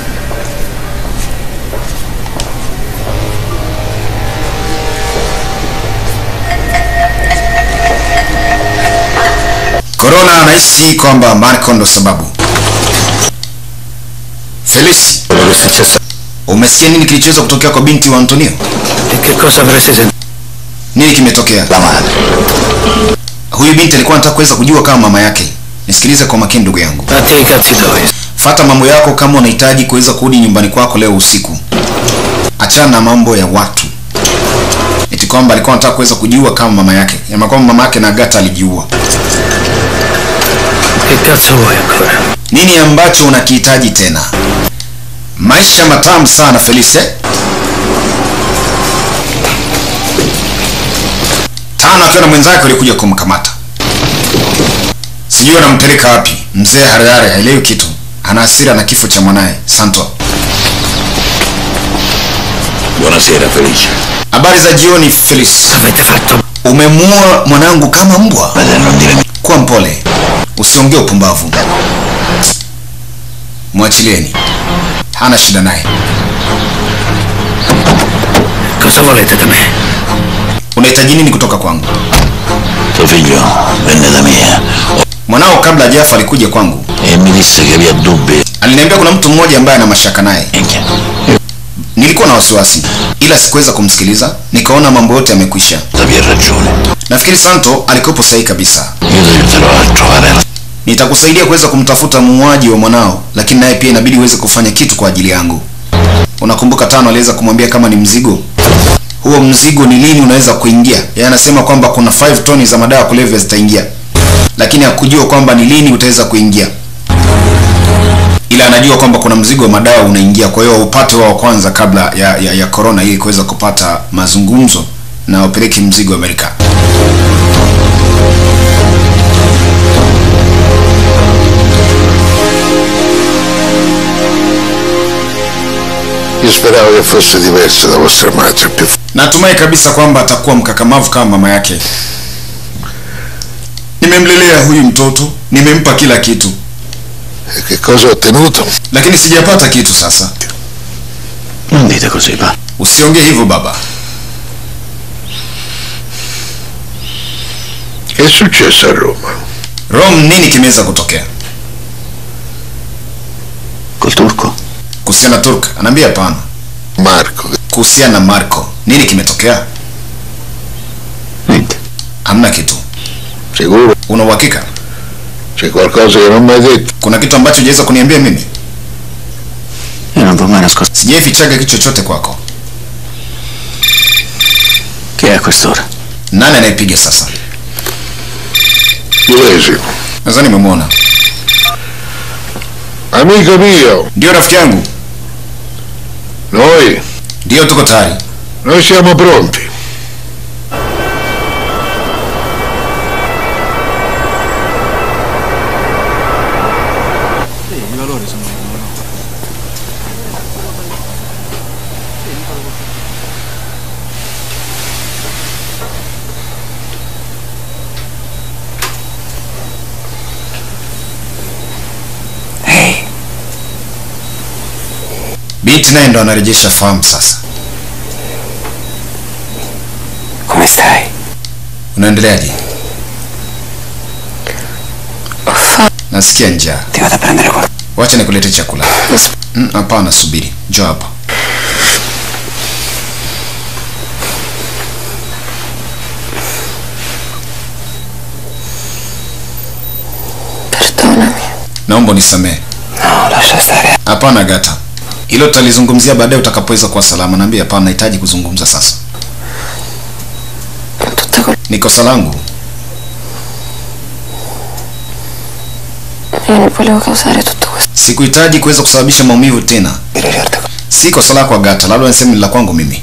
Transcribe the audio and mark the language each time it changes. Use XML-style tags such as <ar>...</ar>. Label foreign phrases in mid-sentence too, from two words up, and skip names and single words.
<sw>Corona anahisi kwamba Marco ndo sababu. Felici, umesikia nini kilichoweza kutokea kwa binti wa Antonio?</sw> <it>Che cosa avresti sentito?</it> <sw>Nini kimetokea?</sw> <it>La madre.</it> <sw>Huyu binti alikuwa anataka kuweza kujua kama mama yake. Nisikilize kwa makini ndugu yangu.</sw> <it>Fatti cazzi tuoi.</it> <sw>Fata mambo yako kama unahitaji kuweza kurudi nyumbani kwako leo usiku. Achana na mambo ya watu. Eti kwamba alikuwa anataka kuweza kujua kama mama yake. Yaani kwamba mama yake na Agatha alijiua.</sw> <it>Che cazzo vuoi ancora?</it> <sw>Nini ambacho unakihitaji tena? Maisha matamu sana Felice. Tano akiwa na mwenzake walikuja kumkamata. Sijui anampeleka wapi. Mzee Harare haelewi kitu. Ana hasira na kifo cha mwanae Santo.</sw> <it>Buonasera Felice.</it> <sw>Habari za jioni Felice.</sw> <it>Avete fatto?</it> <sw>Umemuua mwanangu kama mbwa. Kuwa mpole. Usiongee upumbavu. Mwachilieni. Hana shida naye.</sw> <it>Cosa volete da me?</it> <sw>Unahitaji nini kutoka kwangu?</sw> <it>Tuo figlio venne da me.</it> <sw>Mwanao kabla hajafa alikuja kwangu.</sw> <it>E mi disse che aveva dubbi.</it> <sw>Aliniambia kuna mtu mmoja ambaye ana mashaka naye. Nilikuwa na wasiwasi ila sikuweza kumsikiliza, nikaona mambo yote yamekwisha.</sw> <it>Aveva ragione.</it> <sw>Nafikiri Santo alikuwa sahihi kabisa.</sw> <it>Io ti aiuterò a trovare.</it> <sw>Nitakusaidia kuweza kumtafuta muuaji wa mwanao, lakini naye pia inabidi uweze kufanya kitu kwa ajili yangu. Unakumbuka Tano aliweza kumwambia kama ni mzigo? Huo mzigo ni lini unaweza kuingia? Yeye anasema kwamba kuna 5 toni za madawa kulevya zitaingia. Lakini hakujua kwamba ni lini utaweza kuingia. Ila anajua kwamba kuna mzigo wa madawa unaingia, kwa hiyo upate wao kwanza kabla ya corona ili kuweza kupata mazungumzo na upeleke mzigo Amerika.</sw> <it>Io speravo che fosse diverso da vostra madre.</it> <sw>Natumai kabisa kwamba atakuwa mkakamavu kama mama yake. Nimemlelea huyu mtoto, nimempa kila kitu.</sw> <it>E che cosa ho ottenuto?</it> <sw>Lakini sijapata kitu sasa.</sw> <it>Non dite così, pa.</it> <sw>Usiongee hivyo baba.</sw> <it>Che è successo a Roma?</it> <sw>Rome nini kimeweza kutokea?</sw> <it>Col turco?</it> <sw>Kuhusiana na Turk, anaambia hapana. Marco. Kuhusiana na Marco, nini kimetokea?</sw> <it>Niente.</it> <sw>Hamna kitu.</sw> <it>Sicuro?</it> <sw>Una uhakika?</sw> <it>C'è qualcosa che non mi hai detto?</it> <sw>Kuna kitu ambacho hujaweza kuniambia mimi?</sw> <it>Io non t'ho mai nascosto.</it> <sw>Sijaifichaga kitu chochote kwako.</sw> <it>Chi è a quest'ora?</it> <sw>Nani anayepiga sasa?</sw> <it>Chiesi.</it> <sw>Nadhani nimemwona.</sw> <it>Amico mio,</it> <sw>Ndio rafiki yangu.</sw> <it>noi</it> <sw>Ndio tuko tayari.</sw> <it>siamo pronti. valori sono no? Hey,</it> <sw>Binti naye ndo anarejesha fahamu sasa.</sw> <it>come stai?</it> <sw>Unaendeleaje? Nasikia njaa.</sw> <it>Ti vado a prendere qualcosa.</it> <sw>Wacha nikulete chakula. Hapana, subiri. Njoo hapa.</sw> <it>Perdonami.</it> <sw>Naomba unisamehe.</sw> <it>No, lascia stare.</it> <sw>Hapana Gata. Hilo tutalizungumzia baadaye utakapoweza kuwa salama. Naambia hapana, nahitaji kuzungumza sasa. Ni kosa langu.</sw> <it>Io non volevo causare tutto questo.</it> <sw>Sikuhitaji kuweza kusababisha maumivu tena.</sw> <it>Dire certe cose.</it> <sw>Si kosa lako Gata, labda niseme ni la kwangu mimi.</sw>